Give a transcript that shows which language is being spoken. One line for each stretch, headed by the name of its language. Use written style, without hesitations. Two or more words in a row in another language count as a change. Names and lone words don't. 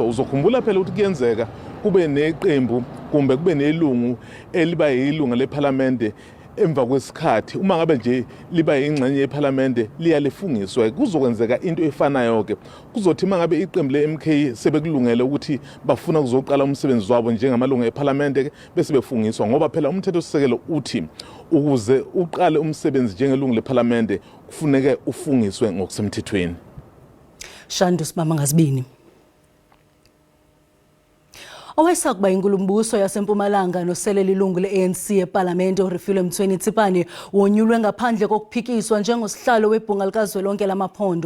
Zulu: Uzokhumbula phela ukuthi kuyenzeka kube neqembu kumbe kube nelungu eliba yilunga leParliament emva kwesikhathi uma ngabe nje liba ingxenye yeParliament liyalifungiswa kuzokwenzeka into efanayo ke kuzothi mangabe iqembu leMK sebekulungele ukuthi bafuna ukuzoqala umsebenzi wabo njengamalungu eParliament bese befungiswa ngoba phela umthetho sisekelo uthi ukuze uqale umsebenzi njengelungu leParliament kufuneka ufungiswe ngokusemthethweni.
Xhosa: Shandus Mama Ngazibini. Owesakuba inkulumbuso yaseMpumalanga noselela ilungu le-ANC eParliament uRefilwe Mthweni-Tsipane wonyulwe ngaphandle kokuphikiswa njengosihlalo webhunga likazwelonke lamaphondo.